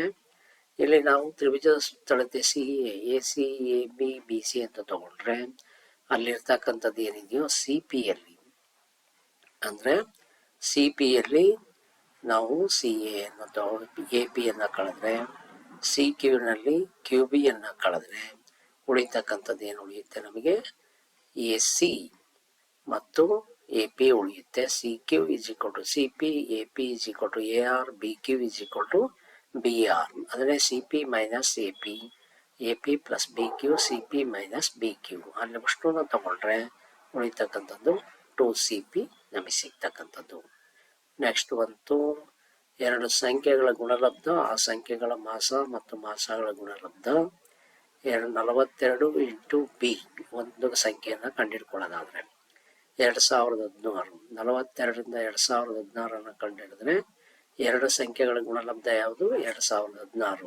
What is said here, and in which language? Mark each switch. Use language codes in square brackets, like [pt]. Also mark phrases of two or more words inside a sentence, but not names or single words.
[kn] ಇಲ್ಲಿ ನಾವು ತ್ರಿಭುಜದ ಸುತ್ತಳತೆ CA AC AB BC ಅಂತ ತಗೊಂಡ್ರೆ ಅಲ್ಲಿರ್ತಕ್ಕಂಥದ್ದು ಏನಿದೆಯೋ CPಯಲ್ಲಿ ಅಂದ್ರೆ CPಯಲ್ಲಿ ನಾವು CA ಅನ್ನು APಯನ್ನು ಕಳೆದ್ರೆ CQನಲ್ಲಿ QBಯನ್ನು ಕಳೆದ್ರೆ ಉಳಿತಕ್ಕಂಥದ್ದು ಏನು ಉಳಿಯುತ್ತೆ ನಮಗೆ AC ಮತ್ತು AP ಉಳಿಯುತ್ತೆ. [en] CQ is equal to CP, AP is equal to AR, BQ is equal to BR. [kn] ಅಂದರೆ [en] CP minus AP, AP plus BQ, CP minus BQ [kn] ಅಲ್ಲಿ ಅಷ್ಟನ್ನು ತಗೊಂಡ್ರೆ ಉಳಿತಕ್ಕಂಥದ್ದು 2CP ನಮಗೆ ಸಿಗ್ತಕ್ಕಂಥದ್ದು. ನೆಕ್ಸ್ಟ್ ಬಂತು 2 ಸಂಖ್ಯೆಗಳ ಗುಣಲಬ್ಧ, ಆ ಸಂಖ್ಯೆಗಳ ಮಾಸ ಮತ್ತು ಮಾಸಗಳ ಗುಣಲಬ್ಧ. 42 × B ಒಂದು ಸಂಖ್ಯೆಯನ್ನು ಕಂಡುಹಿಡ್ಕೊಳ್ಳೋದಾದ್ರೆ 2016 42ರಿಂದ 2016 ಕಂಡುಹಿಡಿದ್ರೆ 2 ಸಂಖ್ಯೆಗಳ ಗುಣಲಬ್ಧ ಯಾವುದು 2016.